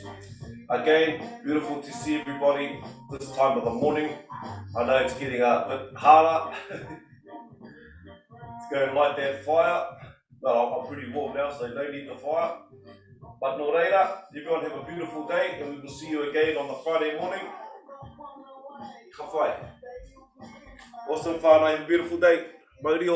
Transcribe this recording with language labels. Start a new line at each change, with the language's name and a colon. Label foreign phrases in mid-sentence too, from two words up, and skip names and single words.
English: Again, beautiful to see everybody this time of the morning. I know it's getting a bit harder. Let's go and light that fire. Well, I'm pretty warm now, so no need the fire. But
Māori: no reira,
English: everyone have a beautiful day, and we will see you again on the Friday morning.
Māori: Ka whai.
English: Awesome whānau, have a beautiful day.
Māori: Mauri o